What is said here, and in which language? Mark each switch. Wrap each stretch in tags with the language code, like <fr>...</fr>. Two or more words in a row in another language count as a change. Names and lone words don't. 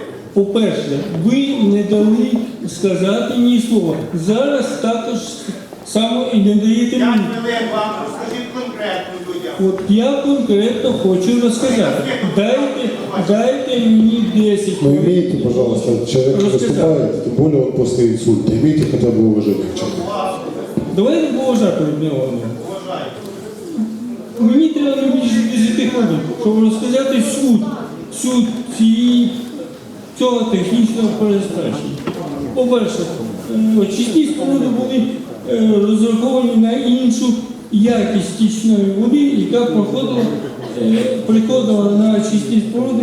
<uk>По-перше, ви не дали сказати ні слова. Зараз також само і не даєте 5 мені. хвилин вам розкажіть конкретно людям. От я конкретно хочу розказати. Дайте мені 10</uk> <ru>Но</ru> <uk>хвилин.</uk> <ru>имейте, пожалуйста, человек выступает, тем более он после инсульта, имейте хотя бы уважение к человеку.</ru> <uk>Давайте поважати одне одного. Вважайте. Мені треба не більше 10 хвилин, щоб розказати суть цієї цього технічного перезначення. По-перше, очисні споруди були розраховані на іншу якість стічної води, яка приходила на очисні споруди.</uk>